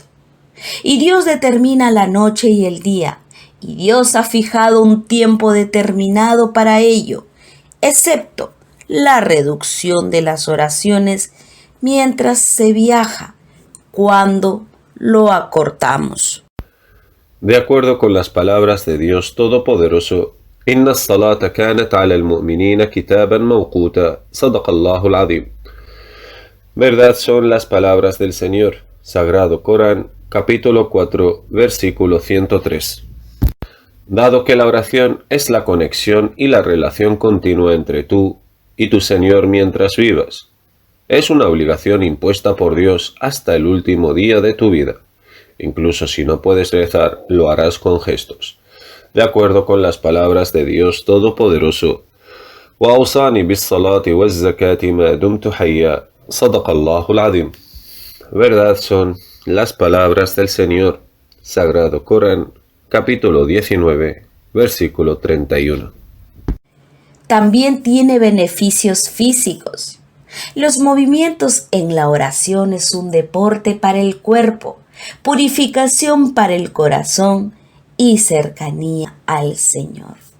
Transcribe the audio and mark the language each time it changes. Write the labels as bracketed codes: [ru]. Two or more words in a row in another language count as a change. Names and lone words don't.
[es] Y Dios determina la noche y el día, y Dios ha fijado un tiempo determinado para ello, excepto la reducción de las oraciones mientras se viaja, cuando lo acortamos. De acuerdo con las palabras de Dios Todopoderoso, [ar] إن الصلاة كانت على المؤمنين كتابا موقوتا. صدق الله العظيم. [es] Verdad son las palabras del Señor, Sagrado Corán, capítulo 4, versículo 103. Dado que la oración es la conexión y la relación continua entre tú y tu Señor mientras vivas, es una obligación impuesta por Dios hasta el último día de tu vida. Incluso si no puedes rezar, lo harás con gestos, de acuerdo con las palabras de Dios Todopoderoso. [ar] وَأَوْصَانِي بِالصَّلَاةِ وَالزَّكَاةِ مَا دُمْتُ حَيًّا. صَدَقَ اللَّهُ الْعَظِيمُ. [es] Verdad son las palabras del Señor, Sagrado Corán, capítulo 19, versículo 31. También tiene beneficios físicos. Los movimientos en la oración es un deporte para el cuerpo, purificación para el corazón y cercanía al Señor.